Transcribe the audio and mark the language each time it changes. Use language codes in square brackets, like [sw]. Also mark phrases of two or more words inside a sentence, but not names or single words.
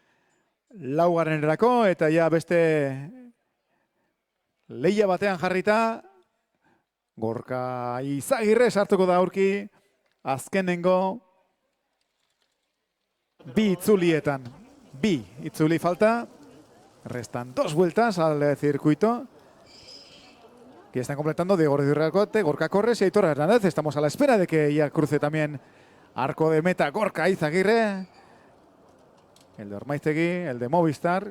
[eu] 4. eta ja beste lehia batean jarrita, Gorka Izagirre sartuko da aurki, azkenengo 2 itzulietan. [es] 2 [eu] itzuli falta, [es] restan 2 vueltas al circuito. Que están completando Diego Ruiz Arkaute, Gorka Korres y Aitor Hernández. Estamos a la espera de que ya cruce también arco de meta Gorka Izagirre. El de Ormaiztegui, el de Movistar.